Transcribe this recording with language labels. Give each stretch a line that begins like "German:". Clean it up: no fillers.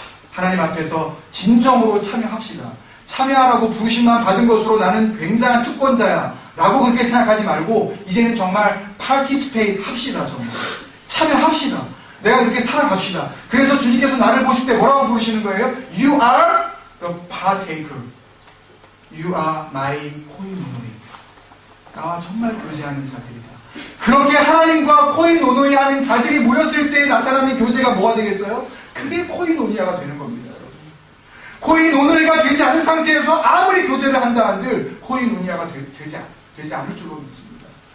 Korean: 하나님 앞에서 진정으로 참여합시다. 참여하라고 부르심만 받은 것으로 나는 굉장한 특권자야 라고 그렇게 생각하지 말고 이제는 정말 participate 합시다. 정말 참여합시다. 내가 그렇게 살아갑시다. 그래서 주님께서 나를 보실 때 뭐라고 부르시는 거예요?
English: You are the partaker. You are my 코이노노이.
Korean: 나와 정말 교제하는 자들이다. 그렇게 하나님과 코이노노이 하는 자들이 모였을 때 나타나는 교제가 뭐가 되겠어요? 그게 코이노니아가 되는 겁니다. 여러분. 코이노노이가 되지 않은 상태에서 아무리 교제를 한다 한들 코이노니아가 되지 않을 줄로 믿습니다.